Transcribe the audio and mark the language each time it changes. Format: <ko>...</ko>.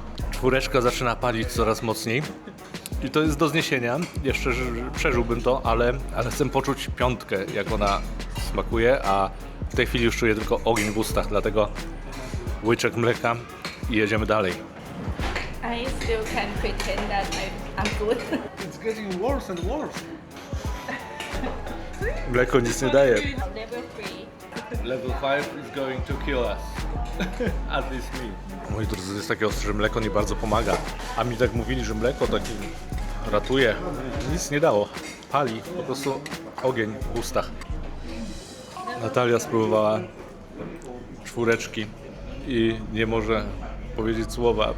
<pl>4 zaczyna palić coraz mocniej. I to jest do zniesienia. Jeszcze przeżyłbym to, ale chcę poczuć 5, jak ona smakuje, a w tej chwili już czuję tylko ogień w ustach, dlatego łyczek mleka i jedziemy dalej.</pl> <en>I still can pretend that I'm good. It's getting worse and worse.</en> <pl>Mleko nic nie daje.</pl> <en>Level 3. Level 5 is going to kill us. At least me.</en> <pl>Moi drodzy, to jest takie ostre, że mleko nie bardzo pomaga. A mi tak mówili, że mleko taki ratuje. Nic nie dało. Pali po prostu ogień w ustach. Natalia spróbowała 4 i nie może powiedzieć słowa.</pl>